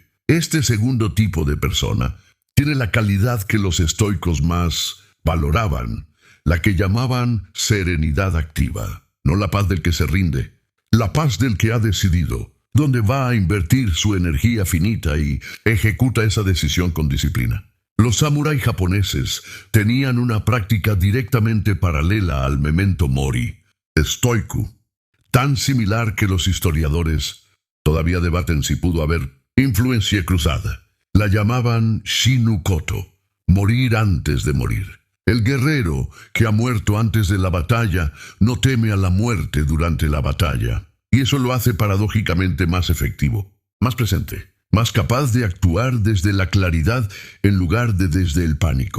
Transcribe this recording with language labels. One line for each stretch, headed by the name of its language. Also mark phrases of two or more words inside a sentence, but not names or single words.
Spanish: Este segundo tipo de persona tiene la calidad que los estoicos más valoraban, la que llamaban serenidad activa. No la paz del que se rinde, la paz del que ha decidido dónde va a invertir su energía finita y ejecuta esa decisión con disciplina. Los samuráis japoneses tenían una práctica directamente paralela al
Latin: memento mori,
Spanish: estoico, tan similar que los historiadores todavía debaten si pudo haber influencia cruzada. La llamaban shinukoto, morir antes de morir. El guerrero que ha muerto antes de la batalla no teme a la muerte durante la batalla, y eso lo hace paradójicamente más efectivo, más presente, más capaz de actuar desde la claridad en lugar de desde el pánico.